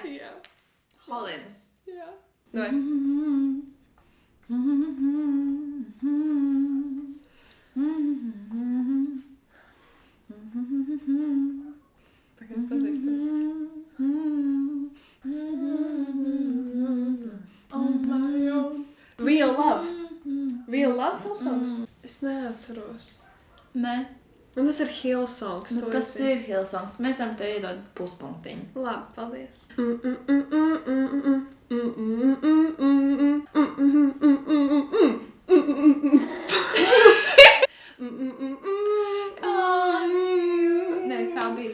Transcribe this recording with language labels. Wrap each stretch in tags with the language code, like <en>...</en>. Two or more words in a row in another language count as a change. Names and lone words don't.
<lv>Jā. Hollins. Jā. Vai? Pagaid, pazīstams.</lv> <en>On my own. Real love. Real love Hillsongs?</en> <lv>Es neatceros. Nē. Un tas ir Hillsongs. Nu, kas ir Hillsongs? Mēs varam tev iedot puspunktiņu. Labi, paldies. Nē, kā bija?</lv>